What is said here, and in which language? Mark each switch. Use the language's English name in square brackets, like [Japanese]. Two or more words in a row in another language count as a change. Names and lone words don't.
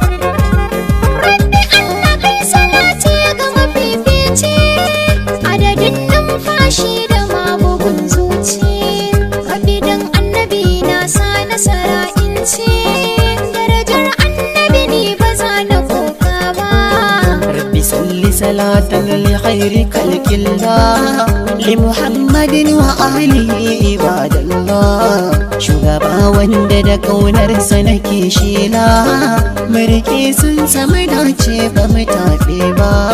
[Hausa] Rabbi Allah kai salati ga mafifici, adadin numfashi da ma bugun zuci. Rabbi dan annabi na sa nasara in ci, darajar annabi ni ba za na koka ba. [Arabic] رب صل صلاة لخير خلق الله، لمحمد وآله عباد الله. [Hausa] Shugaba wanda da ƙaunarsa nake shela, mu riƙe sun samu dace ba mu taɓe ba.